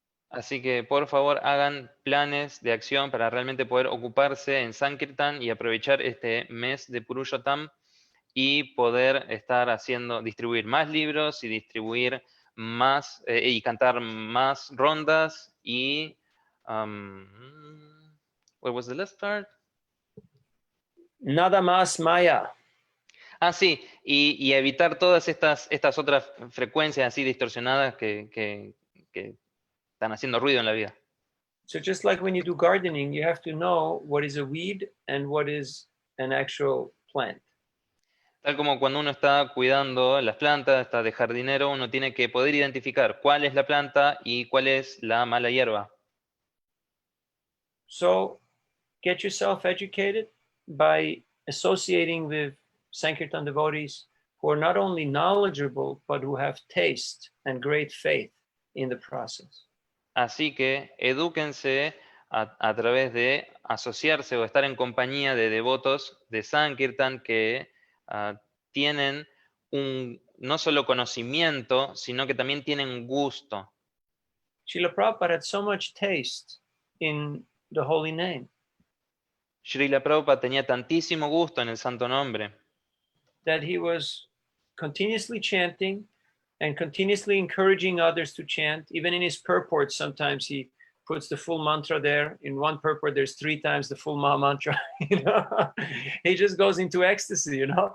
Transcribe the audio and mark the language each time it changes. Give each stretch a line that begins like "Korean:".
Spanish: Así que por favor hagan planes de acción para realmente poder ocuparse en Sankirtan y aprovechar este mes de Purushottam y poder estar distribuir más libros y distribuir más y cantar más rondas y
English: what was the last part?
Spanish: Nada más Maya. Ah, sí, y evitar todas estas otras frecuencias así distorsionadas que están haciendo ruido en la vida.
English: So just like when you do gardening, you have to know what is a weed and what is an actual plant.
Spanish: Tal como cuando uno está cuidando las plantas, está de jardinero, uno tiene que poder identificar cuál es la planta y cuál es la mala hierba.
English: So get yourself educated by associating with Sankirtan devotees who are not only knowledgeable, but who have taste and great faith in the process.
Spanish: Así que edúquense a través de asociarse o estar en compañía de devotos de Sankirtan que tienen no solo conocimiento, sino que también tienen gusto.
English: Srila Prabhupada had so much taste in the holy name
Spanish: Srila Prabhupada tenía tantísimo gusto en el santo nombre
English: that he was continuously chanting and continuously encouraging others to chant. Even in his purport, sometimes he puts the full mantra there. In one purport, there's 3 times the full Maha mantra. He just goes into ecstasy.